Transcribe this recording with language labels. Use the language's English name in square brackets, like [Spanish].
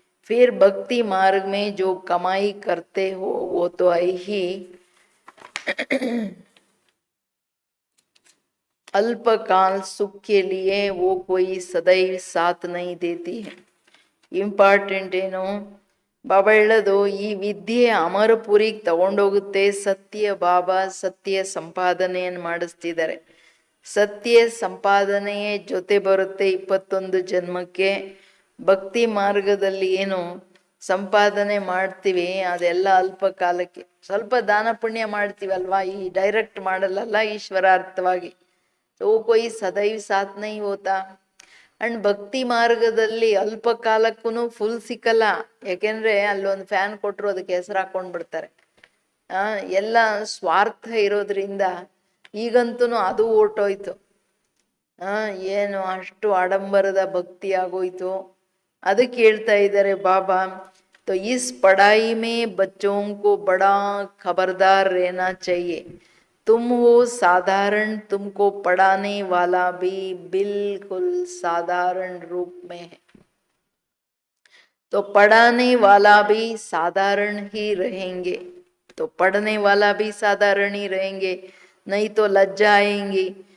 [Hindi] फिर भक्ति मार्ग में जो कमाई करते हो वो तो है ही अल्पकाल सुख के लिए, वो कोई सदैव साथ नहीं देती है. [Kannada] ಇಂಪಾರ್ಟೆಂಟ್ ಏನು? ಬಾಬಾ ಹೇಳೋದು, ಈ ವಿದ್ಯೆ ಅಮರಪುರಿಗೆ ತಗೊಂಡೋಗುತ್ತೆ. ಸತ್ಯ ಬಾಬಾ ಸತ್ಯ ಸಂಪಾದನೆಯನ್ನು ಮಾಡಿಸ್ತಿದ್ದಾರೆ. ಸತ್ಯ ಸಂಪಾದನೆಯೇ ಜೊತೆ ಬರುತ್ತೆ 21 ಜನ್ಮಕ್ಕೆ. ಭಕ್ತಿ ಮಾರ್ಗದಲ್ಲಿ ಏನು ಸಂಪಾದನೆ ಮಾಡ್ತೀವಿ ಅದೆಲ್ಲ ಅಲ್ಪ ಕಾಲಕ್ಕೆ. ಸ್ವಲ್ಪ ದಾನ ಪುಣ್ಯ ಮಾಡ್ತೀವಲ್ವಾ, ಈ ಡೈರೆಕ್ಟ್ ಮಾಡಲ್ಲ, ಈಶ್ವರಾರ್ಥವಾಗಿ. [Hindi] वो कोई सदैव साथ नहीं होता. [Kannada] ಅಂಡ್ ಭಕ್ತಿ ಮಾರ್ಗದಲ್ಲಿ ಅಲ್ಪ ಕಾಲಕ್ಕೂ ಫುಲ್ ಸಿಕ್ಕಲ್ಲ. ಯಾಕೆಂದ್ರೆ ಅಲ್ಲೊಂದು ಫ್ಯಾನ್ ಕೊಟ್ಟರು ಅದಕ್ಕೆ ಹೆಸರು ಹಾಕೊಂಡ್ ಬಿಡ್ತಾರೆ. ಎಲ್ಲ ಸ್ವಾರ್ಥ ಇರೋದ್ರಿಂದ ಈಗಂತೂ ಅದು ಓಟೋಯ್ತು. ಏನು ಅಷ್ಟು ಆಡಂಬರದ ಭಕ್ತಿ ಆಗೋಯ್ತು. ಅದಕ್ಕೆ ಹೇಳ್ತಾ ಇದ್ದಾರೆ ಬಾಬಾ, [Hindi] तो इस पढ़ाई में बच्चों को बड़ा खबरदार रहना चाहिए। तुम हो साधारण, तुमको पढ़ाने वाला भी बिल्कुल साधारण रूप में है, तो पढ़ाने वाला भी साधारण ही रहेंगे, तो पढ़ने वाला भी साधारण ही रहेंगे, नहीं तो लज्जा आएंगी।